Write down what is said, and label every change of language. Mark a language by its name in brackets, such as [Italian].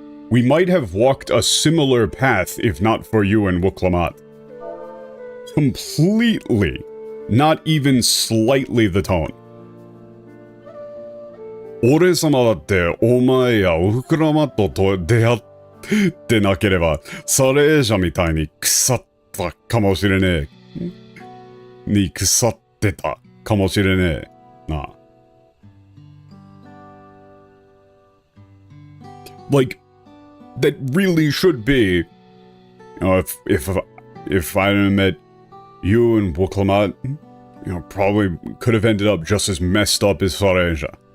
[English] We might have walked a similar path if not for you and Wuklamat. Completely. Not even slightly the tone. [Japanese] 俺様だってお前やウクラマットと出会ってなければサレージャみたいに腐ったかもしれねえ。に腐ってたかもしれねえな。 [English] Like, that really should be, you know, if I hadn't met you and Wuklamat, you know, probably could have ended up just as messed up as Sareja.